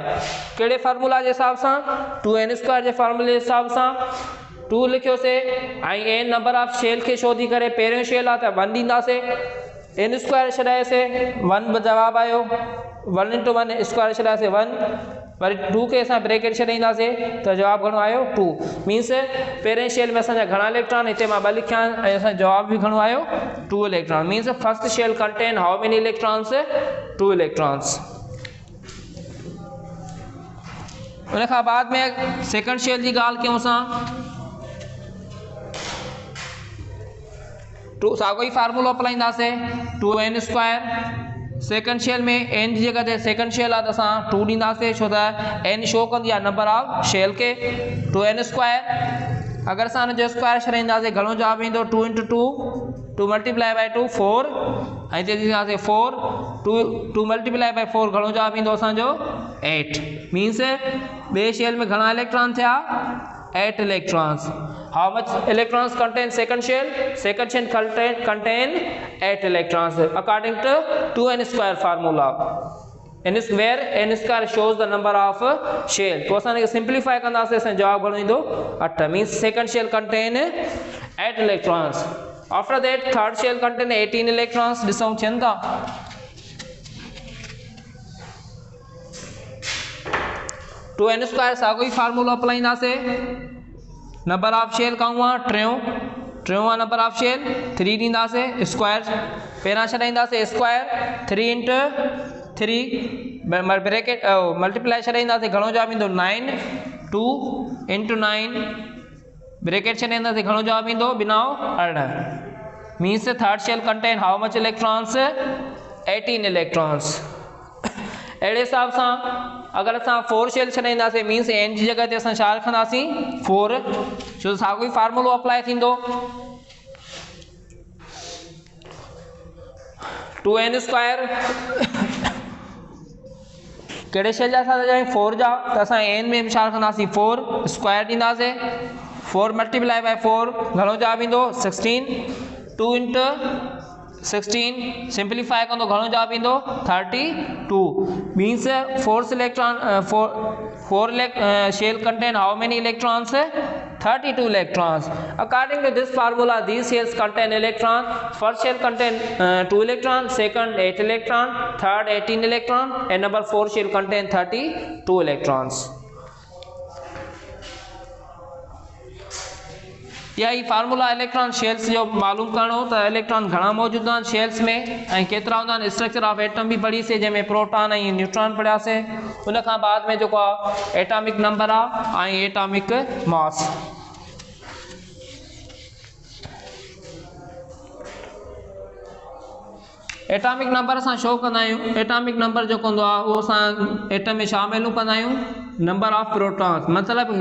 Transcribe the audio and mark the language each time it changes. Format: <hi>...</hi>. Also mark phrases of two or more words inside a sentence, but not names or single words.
<sd>कहिड़े फार्मूला जे हिसाब सां, 2n² जे फार्मूले जे हिसाब सां 2 लिखियोसीं ऐं n</sd> <en>number of shell</en> <sd>खे शो थी करे, पहिरियों शेल आहे त 1 ॾींदासीं, n² छॾायोसीं 1 जवाब आयो, 1 × 1 स्क्वायर छॾायोसीं 1, वरी 2 खे असां ब्रैकेट छॾींदासीं त जवाब घणो आयो 2। मीन्स पहिरें शेल में असांजा घणा इलेक्ट्रॉन, हिते मां 2 लिखिया ऐं असांजो जवाब बि घणो आयो 2 इलेक्ट्रॉन।</sd> <en>means first shell contain how many electrons, 2 electrons.</en> <sd>उन खां बाद में सेकंड शेल जी ॻाल्हि कयूं असां, साॻियो ई फार्मूलो अपलाईंदासीं, 2n²। सेकंड शेल में n जी जगह ते सेकंड शेल आहे त असां 2 ॾींदासीं, छो त n शो कंदी आहे</sd> <en>number of shell</en> <sd>खे, 2n²। अगरि असां हिनजो स्क्वायर छॾींदासीं घणो जवाबु ईंदो 2 × 2, 2 × 2 4 ऐं हिते ॾींदासीं 4, 2 × 4 घणो जवाबु ईंदो असांजो 8। मीन्स ॿिए शेल में घणा इलेक्ट्रॉन थिया 8 इलेक्ट्रॉन्स।</sd> <en>How much electrons contain second shell? Second shell contain 8 electrons according to 2n² formula. where n² shows the number of shell.</en> <sd>तो असां सिंप्लीफाई कंदासीं, असां जवाब घणो ईंदो 8।</sd> <en>मीन्स second shell contain 8 electrons. After that third shell contain 18 electrons.</en> <sd>ॾिसूं थियनि था, 2n² साॻियो ई फार्मूलो अपलाईंदासीं।</sd> <en>number of shell</en> <sd>कहूँ आहे टियों आहे</sd> <en>number of shell,</en> <sd>3 ॾींदासीं स्क्वायर, पहिरां छॾाईंदासीं स्क्वायर 3 × 3</sd> <en>bracket multiply</en> <sd>छॾाईंदासीं, घणो जवाबु ईंदो 9 2 × 9 ब्रैकेट छॾींदासीं घणो जवाब ईंदो 2 18</sd> <en>means third shell contain how much electrons 18 electrons.</en> <sd>अहिड़े हिसाब सां अगर असां 4 शेल छॾींदासीं मीन्स n जी जगह ते असां छा रखंदासीं 4 छो साॻियो ई फार्मूलो अप्लाई थींदो 2n स्क्वायर कहिड़े शेल जा असां 4 जा त असां n में छा रखंदासीं 4 स्क्वायर ॾींदासीं 4</sd> <en>multiply by</en> <sd>4 घणो जवाब ईंदो 16 2 × 16 सिंप्लीफाई कंदो घणो जवाब ईंदो 32</sd> <en>means 4 shell contain how many electrons 32 electrons. According to this formula, these shells contain electron. First shell contain 2 electron, second 8 electron, third 18 electron, and number 4 shell contain 32 electrons.</en> <sd>यही फार्मूला</sd> <en>electron shells</en> <sd>जो मालूम करणो त इलेक्ट्रॉन घणा मौजूद आहिनि शेल्स में ऐं केतिरा हूंदा आहिनि</sd> <en>structure of atom</en> <sd>बि पढ़ीसीं जंहिंमें प्रोटॉन ऐं न्यूट्रॉन पढ़ियासीं उन खां बाद में जेको आहे</sd> <en>atomic number</en> <sd>आहे ऐं</sd> <en>atomic mass. atomic number</en> <sd>असां शो कंदा आहियूं</sd> <en>atomic number</en> <sd>जेको हूंदो आहे उहो असां एटम में शामिलु कंदा आहियूं</sd> <en>number of protons</en> <sd>मतिलबु</sd>